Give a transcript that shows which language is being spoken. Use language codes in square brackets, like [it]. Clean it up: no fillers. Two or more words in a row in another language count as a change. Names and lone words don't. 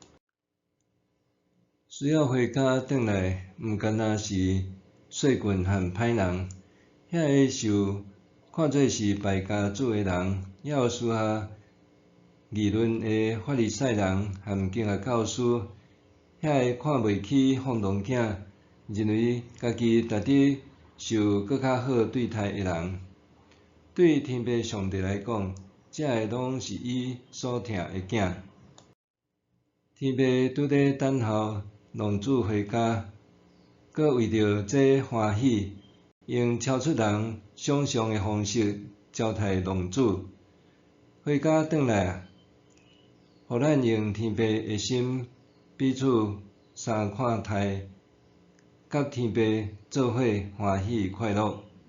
[nan] 需要回家转来，毋干若是细棍和歹人，遐个受看做是败家子的人，也有私下议论的法利赛人和经学教师，遐个看袂起放浪囝，认为家己值得受搁较好对待的人。对天父上帝来讲，这个拢是伊所疼的囝。天父拄在等候浪子回家，搁为着这欢喜，用超出人想象的方式招待浪子回家转来啊！互咱用天父的心彼此相看待，甲天父做伙欢喜快乐。